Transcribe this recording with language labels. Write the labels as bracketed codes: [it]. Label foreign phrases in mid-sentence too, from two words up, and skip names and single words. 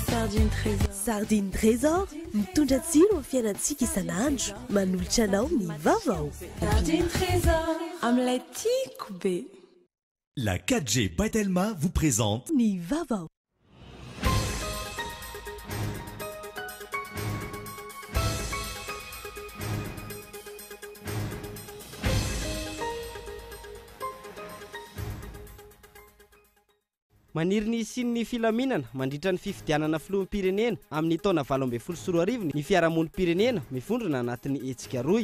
[mg] Sardine Trésor mitondra tsiro amin'ny fiainantsika isan'andro manolotra anao ny vaovao. Sardine Trésor amin'ilay tiako be. [fr] La 4G Batelma vous présente [mg] Ny vaovao. Maniry ny sin'ny filaminana mandritra ny fifidianana filoham-pirenena amin'ny taona 2024 ny fiarahamonim-pirenena mivondrona anatin'ny hetsika roy.